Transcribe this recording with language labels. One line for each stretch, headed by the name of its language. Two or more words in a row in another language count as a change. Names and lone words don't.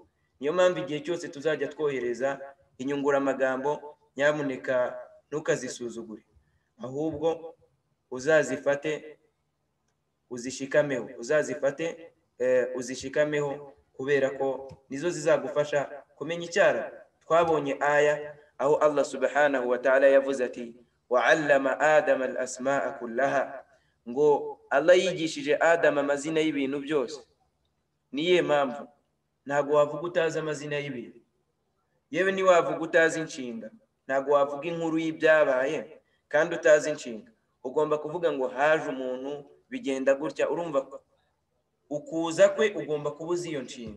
Kinyarwanda: Niyo mpamvu igihe cyose tuzajya twohereza inyunguramagambo, nyamuneka ntukazisuzugure, ahubwo uzazifate uzishikameho, uzishikameho kubera ko nizo zizagufasha kumenya Icyarabu. Twabonye aya aho Allah
Arabic: سبحانه وتعالى
Kinyarwanda: yavuze ati
Arabic: وعلّم آدم الأسماء كلها,
Kinyarwanda: ngo Allah yigishije Adam amazina y'ibintu byose. Niye mpamvu ntago wavuga utazi amazina y'ibintu, yewe ni wavuga utazi inshinga, ntago wavuga inkuru y'ibyabaye kandi utazi inshinga. Ugomba kuvuga ngo haje umuntu bigenda gutya, urumva ukuza kwe ugomba kubuza iyo nshinga.